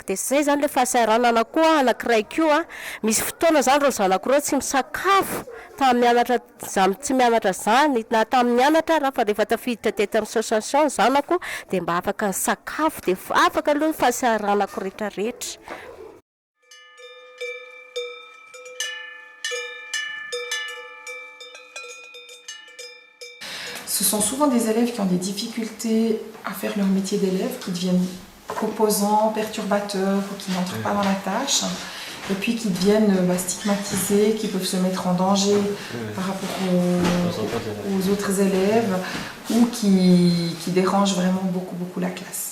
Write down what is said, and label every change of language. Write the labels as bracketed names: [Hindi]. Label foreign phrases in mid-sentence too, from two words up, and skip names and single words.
[Malagasy] Dia zay zany le fahasaranana koa anankiray koa misy fotoana zany reo zanako reo tsy misakafo mianatra tsy mianatra zany na mianatra raha fa rehefa tafiditra teto amin'ny association zanako dia mba afaka ny sakafo dia afaka aloha fahasaranako rehetrarehetra. [French] Ce sont souvent des élèves qui ont des difficultés à faire leur métier d'élève, qui deviennent opposants, perturbateurs ou qui n'entrent pas dans la tâche, et puis qui deviennent stigmatisés, qui peuvent se mettre en danger par rapport aux autres élèves ou qui dérangent vraiment beaucoup la classe.